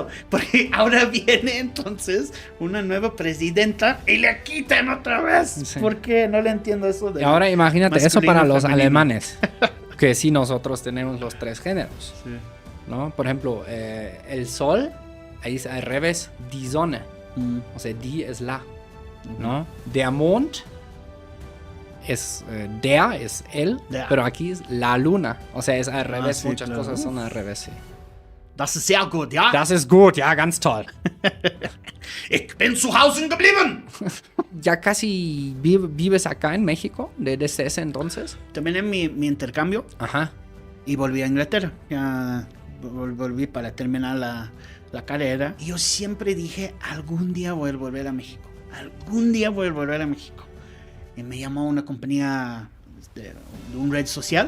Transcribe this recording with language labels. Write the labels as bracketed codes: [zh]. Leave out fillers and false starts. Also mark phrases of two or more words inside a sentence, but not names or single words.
[es] Porque ahora viene entonces una nueva presidenta y le quitan otra vez. Sí. ¿Por qué? No le entiendo eso de... Y ahora imagínate eso para los alemanes. Que sí, nosotros tenemos los 3 géneros. Sí. ¿No? Por ejemplo, el sol, ahí es al revés, [de] die Sonne. [es] O sea, die es la. ¿No? [de] Der Mond es der, [es] es el, pero aquí es la luna. O sea, es al revés, sí, muchas cosas son al revés, sí. [de] Das ist sehr gut, ja? Das ist gut, ja, ganz toll. Ich bin zu Hause geblieben. [es] ¿Ya casi vives acá en México desde ese entonces? Terminé mi intercambio. Ajá. Y volví a Inglaterra. Ya volví para terminar la carrera. Y yo siempre dije, algún día voy a volver a México. Algún día voy a volver a México. Y me llamó una compañía de un red social.